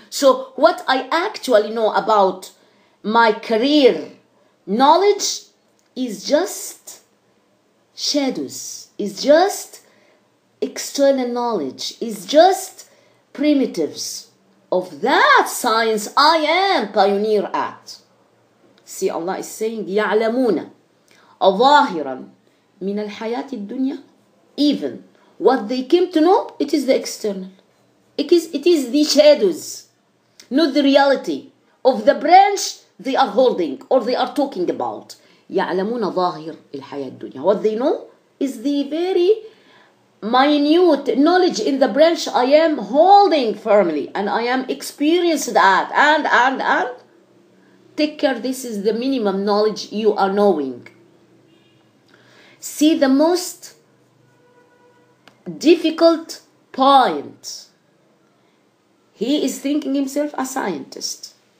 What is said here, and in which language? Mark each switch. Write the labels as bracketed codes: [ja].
[en] So what I actually know about my career knowledge is just shadows, is just external knowledge is just primitives of that science I am pioneer at. See, Allah is saying [ar] يعلمون ظاهرا من الحياة الدنيا. [en] Even what they came to know, it is the external. It is the shadows, not the reality of the branch they are holding or they are talking about. [ar] يعلمون ظاهر الحياة الدنيا. [en] What they know is the very minute knowledge in the branch I am holding firmly and I am experienced at, and take care, this is the minimum knowledge you are knowing. See, the most difficult point, he is thinking himself a scientist.